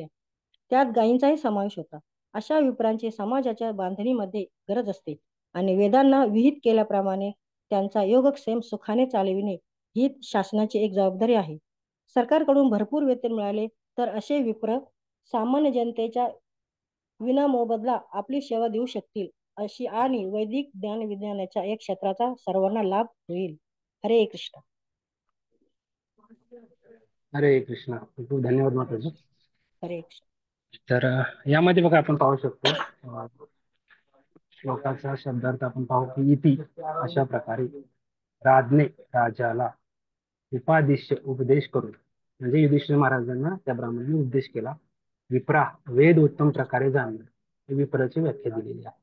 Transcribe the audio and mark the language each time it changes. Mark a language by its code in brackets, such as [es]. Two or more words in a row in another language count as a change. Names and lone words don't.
[mr] त्यात गायींचाही समावेश होता. अशा विप्रांची समाजाच्या बांधणीमध्ये गरज असते आणि वेदांना विहित केल्याप्रमाणे त्यांचा योगक्षेम सुखाने चालविणे ही शासनाची एक जबाबदारी आहे. सरकारकडून भरपूर वेतन मिळाले तर असे विप्र सामान्य जनतेच्या विनामोबदला आपली सेवा देऊ शकतील अशी आणि वैदिक ज्ञान विज्ञानाच्या एक क्षेत्राचा सर्वांना लाभ होईल. हरे कृष्ण. हरे कृष्ण. खूप धन्यवाद माताजी. हरे कृष्ण. तर यामध्ये बघा आपण पाहू शकतो श्लोकाचा शब्दार्थ आपण पाहू की इति अशा प्रकारे राजने राजाला उपदेश करून म्हणजे युधिष्ठिर महाराजांना त्या ब्राह्मणाने उपदेश केला. विप्रा वेद उत्तम प्रकारे जाणणे विप्राची व्याख्या दिलेली आहे.